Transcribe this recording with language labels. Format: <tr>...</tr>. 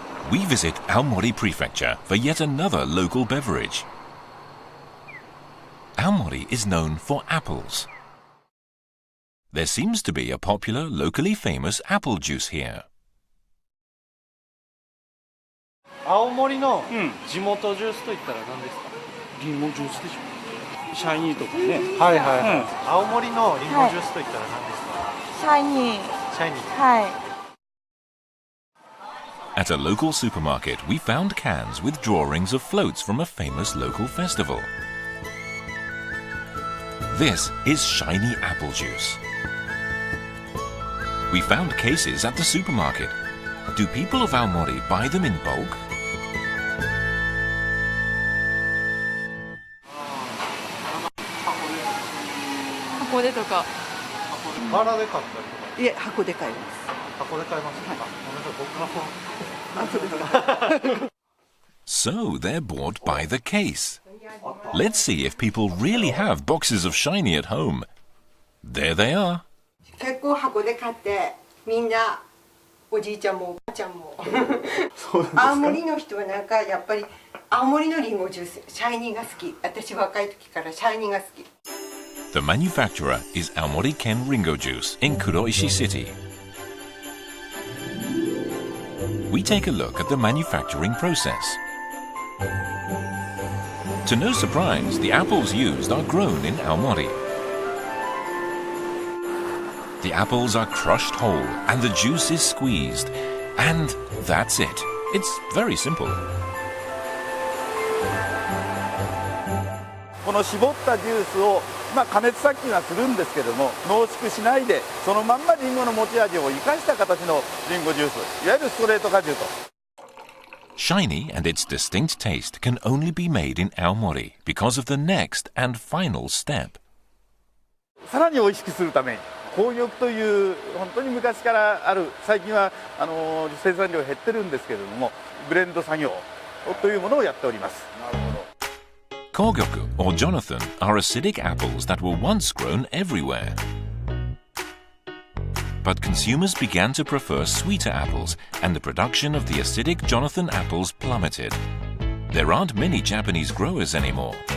<en>We visit Aomori Prefecture for yet another local beverage. Aomori is known for apples. There seems to be a popular, locally famous apple juice here.</en> <ja>青森の地元ジュースといったら何ですか？リンゴジュースでしょ。シャイニーとかね。はいはいはい。青森のリンゴジュースといったら何ですか？シャイニー。シャイニー。はい。</ja> <en>At a local supermarket, we found cans with drawings of floats from a famous local festival. This is shiny apple juice. We found cases at the supermarket. Do people of Aomori buy them in bulk? So they're bought by the case. Let's see if people really have boxes of shiny at home. There they are.</en> <ja>結構箱で買ってみんなおじいちゃんもおばあちゃんも青森の人はなんかやっぱり青森のリンゴジュースシャイニーが好き私若い時からシャイニーが好き</ja> <en>The manufacturer is Aomori Ken Ringo Juice in Kuroishi City. We take a look at the manufacturing process. To no surprise, the apples used are grown in Aomori. The apples are crushed whole and the juice is squeezed. And that's it. It's very simple.</en> <ja>この絞ったジュースを加熱殺菌はするんですけども濃縮しないでそのまんまリンゴの持ち味を生かした形のリンゴジュースいわゆるストレート果汁と</ja> <en>Shiny and its distinct taste can only be made in Aomori because of the next and final step.</en> <ja>さらに美味しくするために紅玉という本当に昔からある最近は生産量減ってるんですけれどもブレンド作業というものをやっております。</ja> <en>Kogyoku or Jonathan are acidic apples that were once grown everywhere. But consumers began to prefer sweeter apples, and the production of the acidic Jonathan apples plummeted. There aren't many Japanese growers anymore.</en>